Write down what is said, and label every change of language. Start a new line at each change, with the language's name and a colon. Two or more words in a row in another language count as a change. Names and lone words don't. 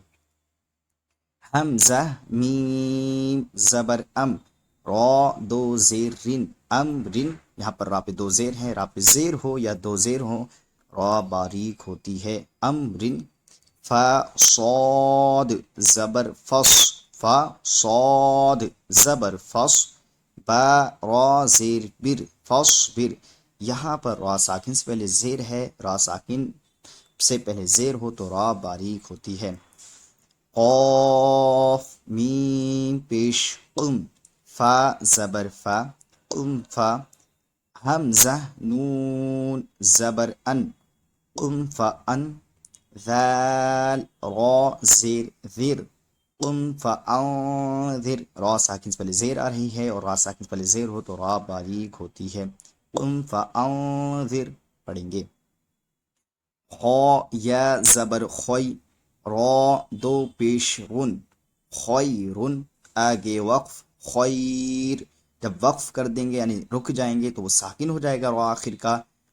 Urdu: حمزہ میم زبر ام، را دو زیر رن امرن. یہاں پر را پہ دو زیر ہیں، را پہ زیر ہو یا دو زیر ہو را باریک ہوتی ہے. امرن، فا صاد زبر فص، فا صاد زبر فص، با را زیر بر فص بر. یہاں پر را ساکن سے پہلے زیر ہے، را ساکن سے پہلے زیر ہو تو را باریک ہوتی ہے. قاف میم پیش قم، فا زبر فا قم فا، حمزہ نون زبر ان قم فان، ذال را زیر ذر قم فانذر. را ساکن سے پہلے زیر آ رہی ہے اور را ساکن سے پہلے زیر ہو تو را باریک ہوتی ہے.
Arabic: قم فانذر
Urdu: پڑھیں گے. خا یا زبر خوی، را دو پیش رن خیرن، آگے وقف خیر. جب وقف کر دیں گے یعنی رک جائیں گے تو وہ ساکن ہو جائے گا را آخر کا